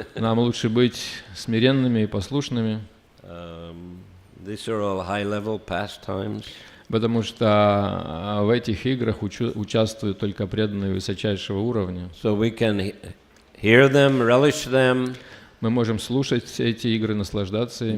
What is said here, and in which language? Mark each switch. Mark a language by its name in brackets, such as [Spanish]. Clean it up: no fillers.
[Russian] Нам лучше быть смиренными и послушными. [English] These are all high-level pastimes. [Russian] Потому что в этих играх участвуют только преданные высочайшего уровня. [English] So we can hear them, relish them. [Russian] Мы можем слушать все эти игры, наслаждаться ими,